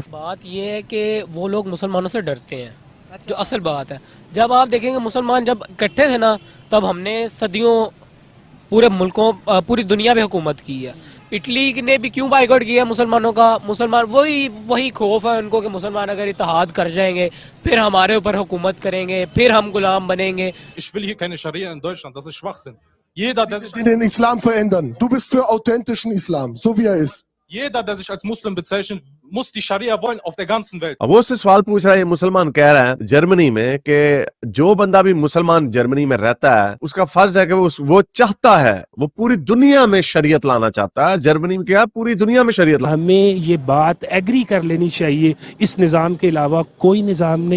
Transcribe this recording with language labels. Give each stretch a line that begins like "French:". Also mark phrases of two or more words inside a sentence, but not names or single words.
Hindi: बात ये है कि वो लोग मुसलमानों से डरते हैं। जो असल बात है, जब आप देखेंगे मुसलमान जब इकट्ठे थे ना, तब हमने सदियों पूरे मुल्कों पूरी दुनिया पे हुकूमत की है। इटली ने भी क्यों बाइकआउट किया मुसलमानों का? मुसलमान वही खौफ है उनको कि मुसलमान अगर इत्तेहाद कर जाएंगे फिर हमारे ऊपर हुकूमत करेंगे, फिर हम गुलाम बनेंगे।
German: Ich will hier keine Scharia in Deutschland, das ist Schwachsinn. Jeder, der sich den Islam verändern. Du bist für authentischen Islam, so wie er ist. Jeder, der sich als Muslim bezeichnet, muss die Scharia wollen auf der ganzen Welt.
Hindi: अब वो उससे सवाल पूछ रहा है, मुसलमान कह रहा है जर्मनी में कि जो बंदा भी मुसलमान जर्मनी में रहता है उसका फर्ज है कि वो चाहता है, वो पूरी दुनिया में शरीयत लाना चाहता है। जर्मनी में क्या, पूरी दुनिया में शरीयत हमें ये बात एग्री कर लेनी चाहिए, इस निज़ाम के अलावा कोई निज़ाम नहीं।